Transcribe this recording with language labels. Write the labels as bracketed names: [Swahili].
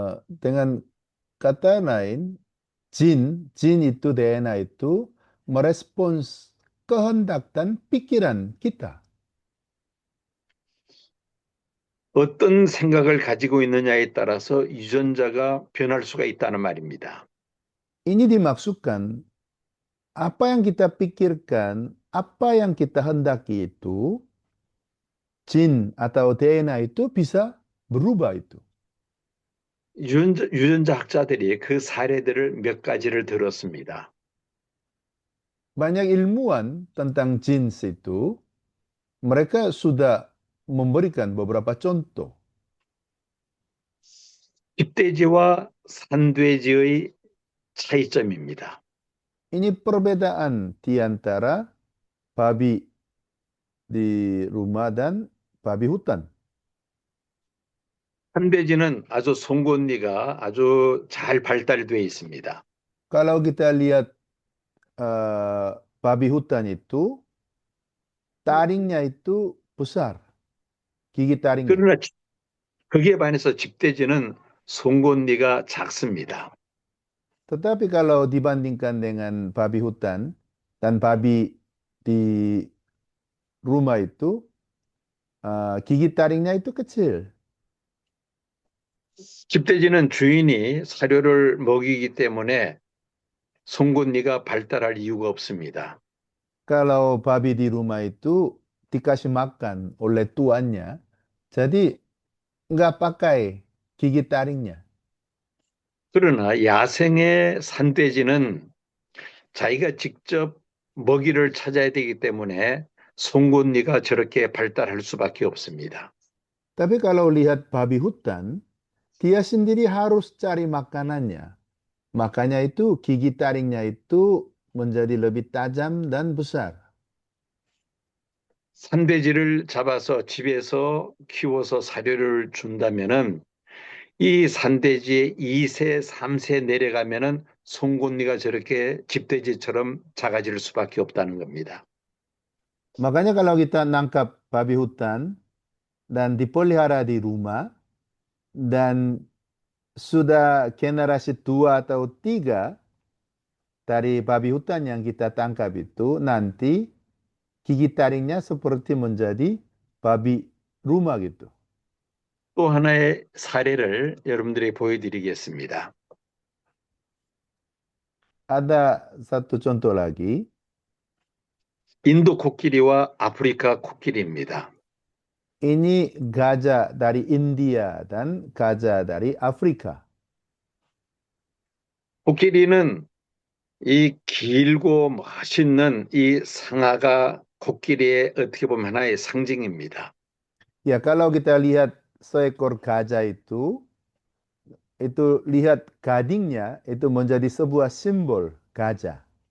[Indonesian] dengan kata lain, jin itu DNA itu merespons kehendak dan pikiran kita. [Korean] 어떤 생각을 가지고 있느냐에 따라서 유전자가 변할 수가 있다는 말입니다. [Indonesian] Ini dimaksudkan apa yang kita pikirkan, apa yang kita hendaki itu, jin atau DNA itu bisa berubah itu. [Korean] 유전자 학자들이 그 사례들을 몇 가지를 들었습니다. [Indonesian] Banyak ilmuwan tentang jin itu, mereka sudah memberikan beberapa contoh. [Korean] 집돼지와 산돼지의 차이점입니다. [Indonesian] Ini perbedaan di antara babi di rumah dan babi hutan. [Korean] 산돼지는 아주 송곳니가 아주 잘 발달되어 있습니다. [Indonesian] Kalau kita lihat babi hutan itu, taringnya itu besar, gigi taringnya. [Korean] 그러나 거기에 반해서 집돼지는 송곳니가 작습니다. [Indonesian] Tetapi kalau dibandingkan dengan babi hutan dan babi di rumah itu, gigi taringnya itu kecil. [Korean] 집돼지는 주인이 사료를 먹이기 때문에 송곳니가 발달할 이유가 없습니다. [Indonesian] Kalau babi di rumah itu dikasih makan oleh tuannya, jadi nggak pakai gigi taringnya. [Korean] 그러나 야생의 산돼지는 자기가 직접 먹이를 찾아야 되기 때문에 송곳니가 저렇게 발달할 수밖에 없습니다. [Indonesian] Tapi kalau lihat babi hutan, dia sendiri harus cari makanannya. Makanya itu gigi taringnya itu menjadi lebih tajam dan besar. [Korean] 산돼지를 잡아서 집에서 키워서 사료를 준다면은 이 산돼지의 2세, 3세 내려가면은 송곳니가 저렇게 집돼지처럼 작아질 수밖에 없다는 겁니다. [Indonesian] Makanya kalau kita nangkap babi hutan dan dipelihara di rumah dan sudah generasi 2 atau 3 dari babi hutan yang kita tangkap itu, nanti gigi taringnya seperti menjadi babi rumah gitu. [Korean] 또 하나의 사례를 여러분들에게 보여드리겠습니다. [Indonesian] Ada satu contoh lagi. [Korean] 인도 코끼리와 아프리카 코끼리입니다. [Indonesian] Ini gajah dari India dan gajah dari Afrika. [Korean] 코끼리는 이 길고 멋있는 이 상아가 코끼리의 어떻게 보면 하나의 상징입니다. [Indonesian] Ya, kalau kita lihat seekor gajah itu lihat gadingnya itu menjadi sebuah simbol gajah.